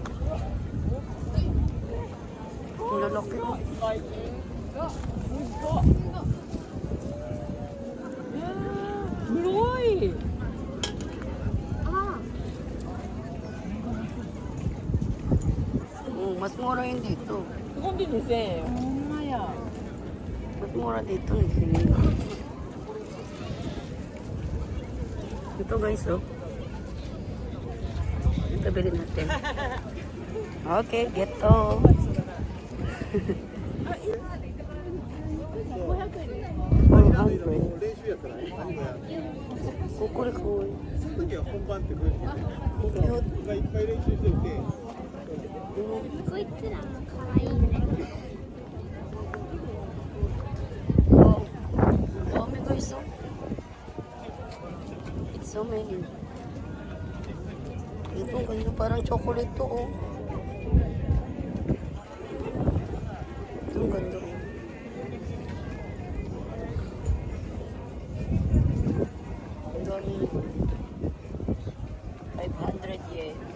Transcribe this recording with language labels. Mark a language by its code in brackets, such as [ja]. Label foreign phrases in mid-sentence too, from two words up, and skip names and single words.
[tl] Ang lalaki. Broy! Mas mura yun dito. [ja] ここで2000円。ほんまや。 [tl] Mas mura dito eh. Ito guys oh. Ito bilhin natin. [en] Okay, get to. [ja] 練習やったら何もやる。ここでこう。その時は本番って来るし、いっぱい練習しておいて。こいつらも可愛いね。 [en] Oh my God, so it's so many. [tl] Ito, ganda parang chocolate to, oh. Ito, ganda, oh. Doon, 500 yen.